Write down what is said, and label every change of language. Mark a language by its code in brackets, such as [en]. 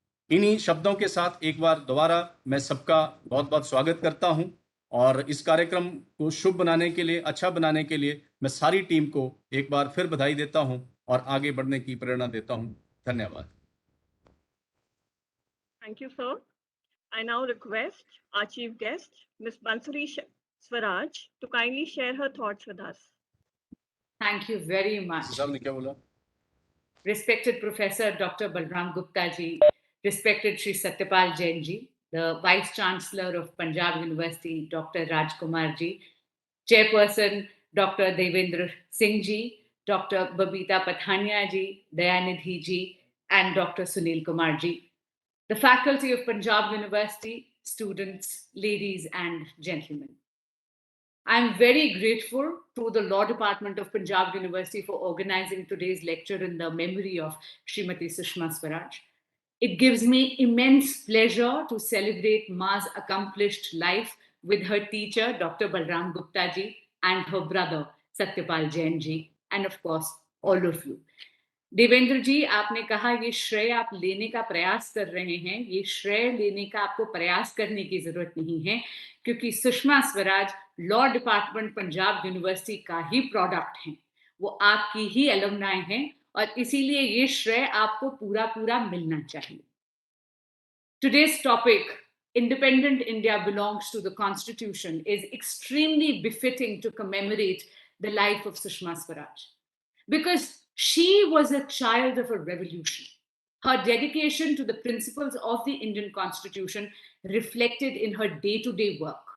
[hi] इन्हीं शब्दों के साथ एक बार दोबारा मैं सबका बहुत बहुत स्वागत करता हूं और इस कार्यक्रम को शुभ बनाने के लिए, अच्छा बनाने के लिए मैं सारी टीम को एक बार फिर बधाई देता हूं और आगे बढ़ने की प्रेरणा देता हूं। धन्यवाद। [en] Thank you, sir. I now request our chief guest, Ms. Bansuri Swaraj, to kindly share her thoughts with us. Thank you very much. [hi] साहब ने क्या बोला? [en] Respected Professor Dr. Balram Gupta ji, respected Shri Satyapal Jain ji, the Vice Chancellor of Punjab University, Dr. Rajkumar ji, Chairperson Dr. Devendra Singh ji, Dr. Babita Pathania ji, Dayanidhi ji, and Dr. Sunil Kumar ji, the faculty of Punjab University, students, ladies and gentlemen. I am very grateful to the Law Department of Punjab University for organizing today's lecture in the memory of Srimati Sushma Swaraj. It gives me immense pleasure to celebrate Ma's accomplished life with her teacher, Dr. Balram Gupta ji, and her brother, Satyapal Jain ji, and of course, all of you. [hi] Devendra जी, आपने कहा ये श्रेय आप लेने का प्रयास कर रहे हैं, ये श्रेय लेने का आपको प्रयास करने की जरूरत नहीं है, क्योंकि Sushma Swaraj law department Punjab university का ही प्रोडक्ट हैं, वो आपकी ही एलुमनाई हैं और इसीलिए ये श्रेय आपको पूरा मिलना चाहिए। [en] Today's topic, Independent India belongs to the Constitution, is extremely befitting to commemorate the life of Sushma Swaraj, because she was a child of a revolution. Her dedication to the principles of the Indian Constitution reflected in her day-to-day work.